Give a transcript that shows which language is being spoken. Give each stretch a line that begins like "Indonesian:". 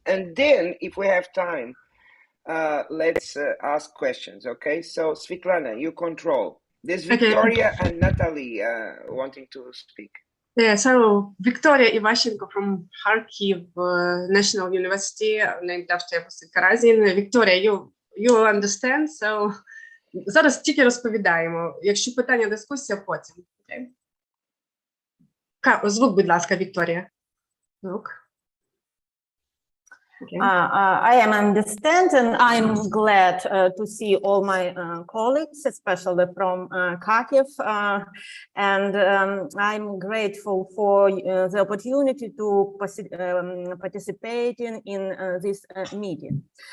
English: And then, if we have time, let's ask questions, okay? So, Svetlana, you control. There's Victoria and Natalie wanting to speak. Yeah, so Victoria Ivashenko from Kharkiv National University, named after Karazin. Victoria, you understand?
Ukrainian: So, зараз тільки розповідаємо. Якщо питання, дискусія, потім.
English: Okay?
Ukrainian: Звук, будь ласка, Вікторія. Звук.
English: Okay. I am understand, and I'm glad to see all my colleagues, especially from Kharkiv, and I'm grateful for the opportunity to participate in this meeting.